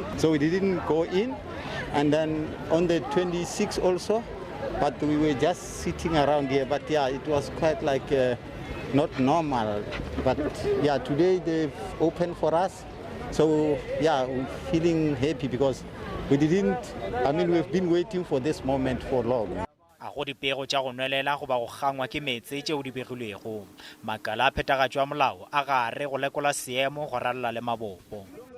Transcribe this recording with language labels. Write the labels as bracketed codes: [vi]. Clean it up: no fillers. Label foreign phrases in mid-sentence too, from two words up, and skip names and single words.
[en] So we didn't go in, and then on the 26th also, but we were just sitting around here. But yeah, it was quite like not normal. But yeah, today they've opened for us. So yeah, we're feeling happy because we've been waiting for this moment for long. [nso] A go dipego tša go nwelela go ba go gangwa ke metse tšeo di begilwego, makala a phethagatšo a molao a gare go lekola seemo go ralola le mabopo.